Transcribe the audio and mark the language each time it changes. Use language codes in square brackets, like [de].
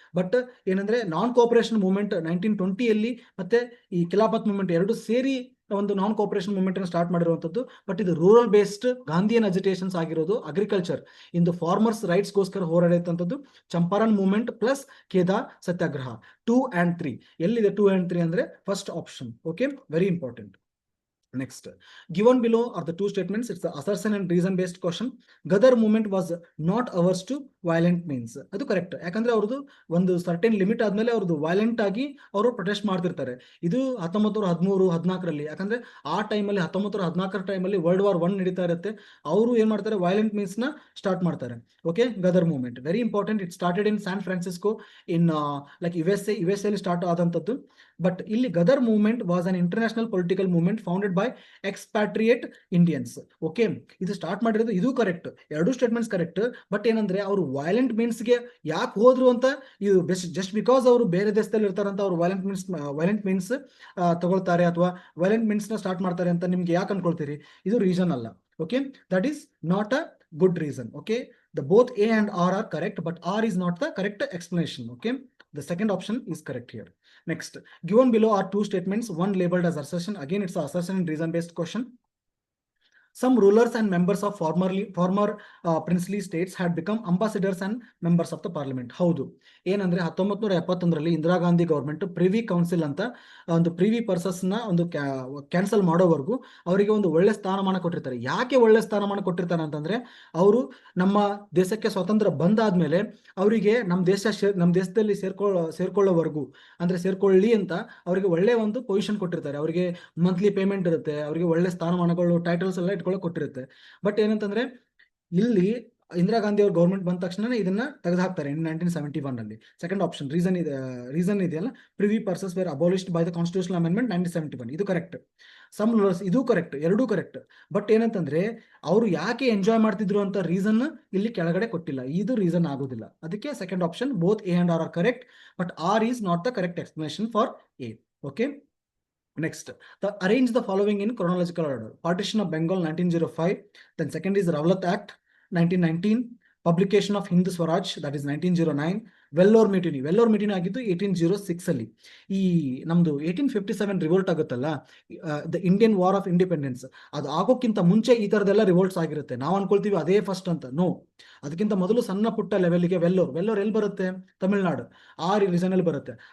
[kn] But ಏನಂದ್ರೆ ನಾನ್ cooperation movement 1920ಯಲ್ಲಿ ಮತ್ತೆ ಈ ಖಿಲಾಫತ್ ಮೂವ್ಮೆಂಟ್ ಎರಡು ಸೇರಿ ಒಂದು ನಾನ್ ಕೋಆಪರೇಷನ್ ಮೂವ್ಮೆಂಟ್ ಅನ್ನು ಸ್ಟಾರ್ಟ್ ಮಾಡಿರುವಂತದ್ದು. ಬಟ್ ಇದು ರೂರಲ್ ಬೇಸ್ಡ್ ಗಾಂಧಿಯನ್ ಅಜಿಟೇಷನ್ಸ್ ಆಗಿರೋದು. ಅಗ್ರಿಕಲ್ಚರ್ ಇಂದು ಫಾರ್ಮರ್ಸ್ ರೈಟ್ಸ್ ಗೋಸ್ಕರ ಹೋರಾಡಿದಂಥದ್ದು Champaran movement plus ಖೇದಾ satyagraha. 2 and 3 ಎಲ್ಲಿದೆ? 2 and 3 ಅಂದ್ರೆ first option. [en] Okay, very important. Next, given below are the two statements. It's the assertion and reason based question. Ghadar movement was not averse to violent means. [kn] ಅದು correct. ಯಾಕಂದ್ರೆ ಅವ್ರದ್ದು ಒಂದು certain limit ಆದ್ಮೇಲೆ ಅವ್ರದ್ದು violent ಆಗಿ ಅವರು protest ಮಾಡ್ತಿರ್ತಾರೆ. ಇದು 1913-14ರಲ್ಲಿ. ಯಾಕಂದ್ರೆ ಆ ಟೈಮಲ್ಲಿ 1914 ಟೈಮಲ್ಲಿ World War I ನಡೀತಾ ಇರುತ್ತೆ. ಅವರು ಏನ್ ಮಾಡ್ತಾರೆ? ವೈಲೆಂಟ್ ಮೀನ್ಸ್ ನ ಸ್ಟಾರ್ಟ್ ಮಾಡ್ತಾರೆ. Okay, Ghadar movement [en] Very important. It started in San Francisco in USA [kn] ಅಲ್ಲಿ ಸ್ಟಾರ್ಟ್ ಆದಂತದ್ದು. ಬಟ್ ಇಲ್ಲಿ [en] Ghadar movement was an international political movement founded by expatriate Indians. [kn] Okay, ಇದು ಸ್ಟಾರ್ಟ್ ಮಾಡಿರೋದು. ಇದು ಕರೆಕ್ಟ್, ಎರಡು ಸ್ಟೇಟ್ಮೆಂಟ್ಸ್ ಕರೆಕ್ಟ್. ಬಟ್ ಏನಂದ್ರೆ ಅವರು ವೈಲೆಂಟ್ ಮೀನ್ಸ್ಗೆ ಯಾಕೆ ಹೋದ್ರು ಅಂತ, ಇದು ಜಸ್ಟ್ ಬಿಕಾಸ್ ಅವರು ಬೇರೆ ದೇಶದಲ್ಲಿ ಇರ್ತಾರಂತ ಅವ್ರು ವೈಲೆಂಟ್ ಮೀನ್ಸ್ ತಗೊಳ್ತಾರೆ ಅಥವಾ ವೈಲೆಂಟ್ ಮೀನ್ಸ್ ನ ಸ್ಟಾರ್ಟ್ ಮಾಡ್ತಾರೆ ಅಂತ ನಿಮ್ಗೆ ಯಾಕೆ ಅನ್ಕೊಳ್ತೀರಿ? ಇದು ರೀಸನ್ ಅಲ್ಲ. Okay, [en] That is not a good reason. Okay, the both A and R are correct, but R is not the correct explanation. Okay, the second option is correct here. Next, given below are two statements, one labeled as assertion. Again, it's an assertion and reason based question. Some rulers and members of former princely states had become ambassadors and members of the parliament. [kn] ಹೌದು, ಏನಂದ್ರೆ 1971ರಲ್ಲಿ Indira Gandhi government privy council ಅಂತ ಒಂದು privy pursues ನ ಒಂದು cancel ಮಾಡೋವರೆಗೂ ಅವರಿಗೆ ಒಂದು ಒಳ್ಳೆ ಸ್ಥಾನಮಾನ ಕೊಟ್ಟಿರ್ತಾರೆ. ಯಾಕೆ ಒಳ್ಳೆ ಸ್ಥಾನಮಾನ ಕೊಟ್ಟಿರ್ತಾರೆ ಅಂತಂದ್ರೆ, ಅವರು ನಮ್ಮ ದೇಶಕ್ಕೆ ಸ್ವಾತಂತ್ರ್ಯ ಬಂದಾದ್ಮೇಲೆ ಅವರಿಗೆ ನಮ್ಮ ದೇಶದಲ್ಲಿ ಸೇರ್ಕೊಳ್ಳೋವರೆಗೂ ಅಂದ್ರೆ ಸೇರ್ಕೊಳ್ಳಿ ಅಂತ ಅವರಿಗೆ ಒಳ್ಳೆ ಒಂದು ಪೊಸಿಷನ್ ಕೊಟ್ಟಿರ್ತಾರೆ. ಅವರಿಗೆ ಮಂತ್ಲಿ ಪೇಮೆಂಟ್ ಇರುತ್ತೆ, ಅವರಿಗೆ ಒಳ್ಳೆ ಸ್ಥಾನಮಾನಗಳು, ಟೈಟಲ್ಸ್ ಎಲ್ಲ ಕೊಟ್ಟಿರುತ್ತೆ. ಬಟ್ ಏನಂತಂದ್ರೆ ಇಲ್ಲಿ ಇಂದಿರಾ ಗಾಂಧಿ ಅವ್ರ ಗೌರ್ಮೆಂಟ್ ಬಂದ ತಕ್ಷಣ ಇದನ್ನ ತೆಗೆದುಹಾಕ್ತಾರೆ 1971 ಅಲ್ಲಿ. [en] Second option reason ಇದೆಯಲ್ಲ, privy purses were abolished by the constitutional amendment 1971. [kn] ಇದು ಕರೆಕ್ಟ್. ಸಮ್ ರೂಲರ್ಸ್, ಇದು ಕರೆಕ್ಟ್, ಎರಡೂ ಕರೆಕ್ಟ್. ಬಟ್ ಏನಂತಂದ್ರೆ ಅವರು ಯಾಕೆ ಎಂಜಾಯ್ ಮಾಡ್ತಿದ್ರು ಅಂತ ರೀಸನ್ ಇಲ್ಲಿ ಕೆಳಗಡೆ ಕೊಟ್ಟಿಲ್ಲ. ಇದು ರೀಸನ್ ಆಗೋದಿಲ್ಲ. [en] ಅದಕ್ಕೆ second option both A and R are correct, but R is not the correct explanation for A. Okay. Next, arrange the following in chronological order. Partition of Bengal 1905. Then second is Ravlat Act 1919. Publication of Hindu Swaraj, that is 1909. [kn] Vellore ಮಿಟಿನಿ ಆಗಿದ್ದು 1806 ಅಲ್ಲಿ. ಈ ನಮ್ದು 1857 revolt ಆಗುತ್ತಲ್ಲ, the Indian war of independence, ಅದು ಆಗೋಕ್ಕಿಂತ ಮುಂಚೆ ಈ ತರದೆಲ್ಲ ರಿವೋಲ್ಟ್ಸ್ ಆಗಿರುತ್ತೆ. ನಾವು ಅನ್ಕೊಳ್ತೀವಿ ಅದೇ ಫಸ್ಟ್ ಅಂತ. ನೋ, ಅದಕ್ಕಿಂತ ಮೊದಲು ಸಣ್ಣ ಪುಟ್ಟ ಲೆವೆಲ್ಗೆ ವೆಲ್ಲೋರ್ ಎಲ್ಲಿ ಬರುತ್ತೆ? ತಮಿಳ್ನಾಡು. ಆ ರೀಜನ್ ಅಲ್ಲಿ ಬರುತ್ತೆ.